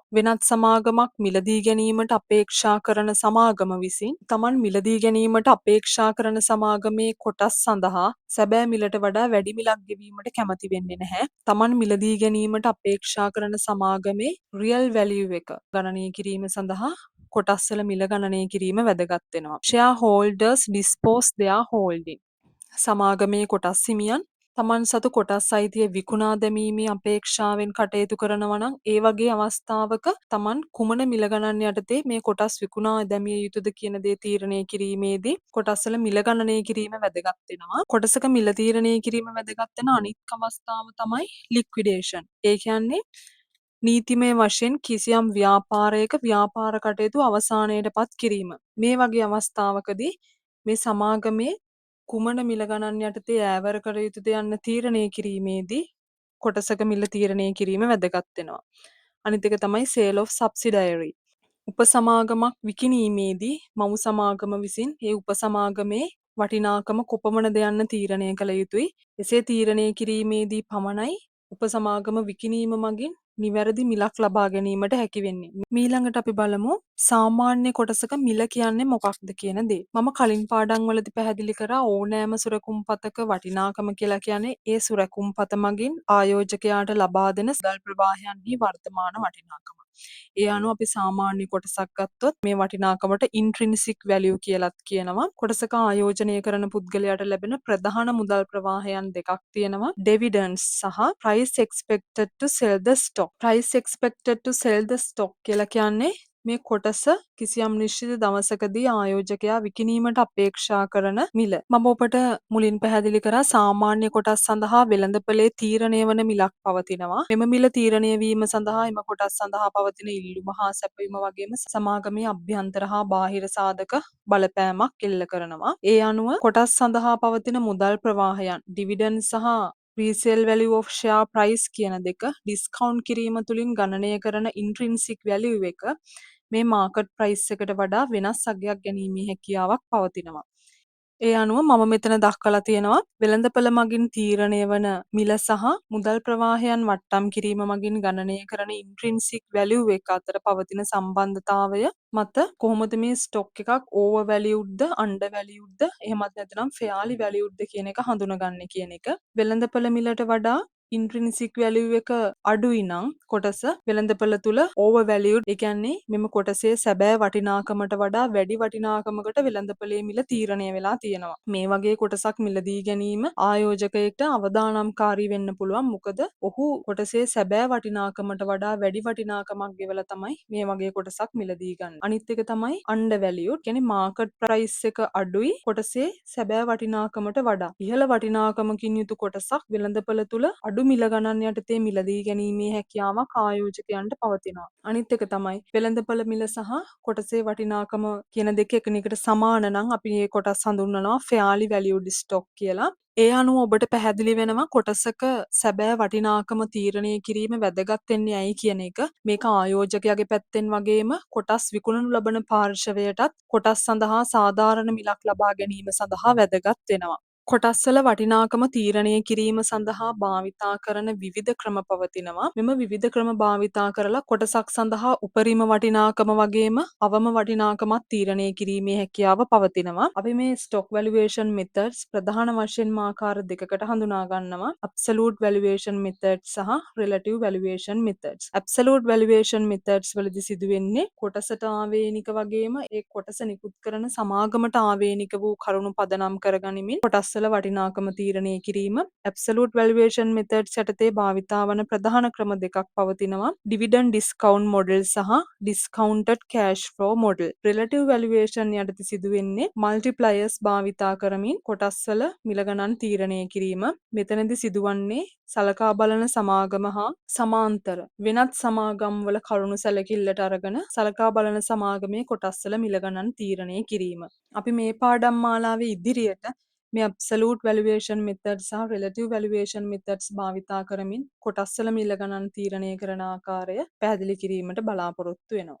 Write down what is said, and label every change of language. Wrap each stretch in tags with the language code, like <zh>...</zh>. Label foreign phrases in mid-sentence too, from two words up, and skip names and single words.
<si>වෙනත් සමාගමක් මිලදී ගැනීමට අපේක්ෂා කරන සමාගම විසින් Taman මිලදී ගැනීමට අපේක්ෂා කරන සමාගමේ කොටස් සඳහා සැබෑ මිලට වඩා වැඩි මිලක් ගෙවීමට කැමති වෙන්නේ නැහැ. Taman මිලදී ගැනීමට අපේක්ෂා කරන සමාගමේ</si> <en>real value</en> <si>එක ගණනය කිරීම සඳහා කොටස්වල මිල ගණනය කිරීම වැදගත් වෙනවා.</si> <en>shareholders dispose their holding.</en> <si>සමාගමේ කොටස් හිමියන් තමන් සතු කොටස් අයිතිය විකුණා දැමීමේ අපේක්ෂාවෙන් කටයුතු කරනවා නම් ඒ වගේ අවස්ථාවක තමන් කුමන මිල ගණන් යටතේ මේ කොටස් විකුණා දැමිය යුතුද කියන දේ තීරණය කිරීමේදී කොටස්වල මිල ගණනය කිරීම වැදගත් වෙනවා. කොටසක මිල තීරණය කිරීම වැදගත් වෙන අනිත් අවස්ථාව තමයි liquidation. ඒ කියන්නේ නීතිමය වශයෙන් කිසියම් ව්‍යාපාරයක ව්යාපාර කටයුතු අවසානයට පත් කිරීම. මේ වගේ අවස්ථාවකදී මේ සමාගමේ කුමන මිල ගණන් යටතේ ඈවර කර යුතුද යන්න තීරණය කිරීමේදී කොටසක මිල තීරණය කිරීම වැදගත් වෙනවා. අනිත් එක තමයි</si> <en>sale of subsidiary.</en> <si>උපසමාගමක් විකිණීමේදී මව් සමාගම විසින් ඒ උපසමාගමේ වටිනාකම කොපමණද යන්න තීරණය කළ යුතුයි. එසේ තීරණය කිරීමේදී පමණයි උපසමාගම විකිණීම මගින් නිවැරදි මිලක් ලබා ගැනීමට හැකි වෙන්නේ. මීළඟට අපි බලමු සාමාන්‍ය කොටසක මිල කියන්නේ මොකක්ද කියන දේ. මම කලින් පාඩම් වලදී පැහැදිලි කරා ඕනෑම සුරකුම්පතක වටිනාකම කියලා කියන්නේ ඒ සුරකුම්පත මගින් ආයෝජකයාට ලබා දෙන මුදල් ප්‍රවාහයන්හි වර්තමාන වටිනාකම. ඒ අනුව අපි සාමාන්‍ය කොටසක් ගත්තොත් මේ වටිනාකමට</si> <en>intrinsic value</en> <si>කියලාත් කියනවා. කොටසක ආයෝජනය කරන පුද්ගලයාට ලැබෙන ප්‍රධාන මුදල් ප්‍රවාහයන් දෙකක් තියෙනවා.</si> <en>dividends සහ price expected to sell the stock. price expected to sell the stock</en> <si>කියලා කියන්නේ මේ කොටස කිසියම් නිශ්චිත දවසකදී ආයෝජකයා විකිණීමට අපේක්ෂා කරන මිල. මම ඔබට මුලින් පැහැදිලි කරා සාමාන්‍ය කොටස් සඳහා වෙළඳපොලේ තීරණය වන මිලක් පවතිනවා. මෙම මිල තීරණය වීම සඳහා එම කොටස් සඳහා පවතින ඉල්ලුම හා සැපයුම වගේම සමාගමේ අභ්‍යන්තර හා බාහිර සාධක බලපෑමක් එල්ල කරනවා. ඒ අනුව කොටස් සඳහා පවතින මුදල් ප්‍රවාහයන් ඩිවිඩන්ඩ් සහ</si> <en>resale value of share price</en> <si>කියන දෙක discount කිරීම තුලින් ගණනය කරන</si> <en>intrinsic value</en> <si>එක මේ</si> <en>market price</en> <si>එකට වඩා වෙනස් අගයක් ගැනීමේ හැකියාවක් පවතිනවා. ඒ අනුව මම මෙතන දක්වලා තියෙනවා වෙළඳපළ මගින් තීරණය වන මිල සහ මුදල් ප්‍රවාහයන් වට්ටම් කිරීම මගින් ගණනය කරන</si> <en>intrinsic value</en> <si>එක අතර පවතින සම්බන්ධතාවය මත කොහොමද මේ ස්ටොක් එකක්</si> <en>over valued</en> <si>ද</si> <en>under valued</en> <si>ද එහෙමත් නැත්නම්</si> <en>fairly valued</en> <si>ද කියන එක හඳුනගන්නේ කියන එක. වෙළඳපළ මිලට වඩා</si> <en>intrinsic value</en> <si>එක අඩුයි නම් කොටස වෙළඳපළ තුල</si> <en>over valued</en> <si>ඒ කියන්නේ මෙම කොටසේ සැබෑ වටිනාකමට වඩා වැඩි වටිනාකමකට වෙළඳපළේ මිල තීරණය වෙලා තියෙනවා. මේ වගේ කොටසක් මිලදී ගැනීම ආයෝජකයෙක්ට අවදානම්කාරී වෙන්න පුළුවන්. මොකද ඔහු කොටසේ සැබෑ වටිනාකමට වඩා වැඩි වටිනාකමක් ගෙවලා තමයි මේ වගේ කොටසක් මිලදී ගන්න. අනිත් එක තමයි undervalued. කියන්නේ</si> <en>market price</en> <si>එක අඩුයි කොටසේ සැබෑ වටිනාකමට වඩා. ඉහළ වටිනාකමකින් යුතු කොටසක් වෙළඳපළ තුල අඩු මිල ගණන් යටතේ මිලදී ගැනීමේ හැකියාවක් ආයෝජකයන්ට පවතිනවා. අනිත් එක තමයි වෙළඳපළ මිල සහ කොටසේ වටිනාකම කියන දෙක එකිනෙකට සමාන නම් අපි මේ කොටස් හඳුන්වනවා</si> <en>fairly valued stock</en> <si>කියලා. ඒ අනුව ඔබට පැහැදිලි වෙනවා කොටසක සැබෑ වටිනාකම තීරණය කිරීම වැදගත් වෙන්නේ ඇයි කියන එක. මේක ආයෝජකයාගේ පැත්තෙන් වගේම කොටස් විකුණනු ලබන පාර්ශවයටත් කොටස් සඳහා සාධාරණ මිලක් ලබා ගැනීම සඳහා වැදගත් වෙනවා. කොටස්වල වටිනාකම තීරණය කිරීම සඳහා භාවිතා කරන විවිධ ක්‍රම පවතිනවා. මෙම විවිධ ක්‍රම භාවිතා කරලා කොටසක් සඳහා උපරිම වටිනාකම වගේම අවම වටිනාකමත් තීරණය කිරීමේ හැකියාව පවතිනවා. අපි මේ</si> <en>stock valuation methods</en> <si>ප්‍රධාන වශයෙන්ම ආකාර දෙකකට හඳුනා ගන්නවා.</si> <en>absolute valuation methods සහ relative valuation methods. absolute valuation methods</en> <si>වලදී සිදුවෙන්නේ කොටසට ආවේනික වගේම ඒ කොටස නිකුත් කරන සමාගමට ආවේනික වූ කරුණු පදනම් කරගනිමින් කොටස්වල වටිනාකම තීරණය කිරීම.</si> <en>absolute valuation methods</en> <si>යටතේ භාවිතා වන ප්‍රධාන ක්‍රම දෙකක් පවතිනවා.</si> <en>dividend discount model සහ discounted cash flow model. relative valuation</en> <si>යටතේ සිදුවෙන්නේ multipliers භාවිතා කරමින් කොටස්වල මිල ගණන් තීරණය කිරීම. මෙතනදී සිදුවන්නේ සලකා බලන සමාගම හා සමාන්තර වෙනත් සමාගම් වල කරුණු සැලකිල්ලට අරගෙන සලකා බලන සමාගමේ කොටස්වල මිල ගණන් තීරණය කිරීම. අපි මේ පාඩම් මාලාවේ ඉදිරියට මේ</si> <en>absolute valuation methods</en> <si>සහ</si> <en>relative valuation methods</en> <si>භාවිතා කරමින් කොටස්වල මිල ගණන් තීරණය කරන ආකාරය පැහැදිලි කිරීමට බලාපොරොත්තු වෙනවා.</si>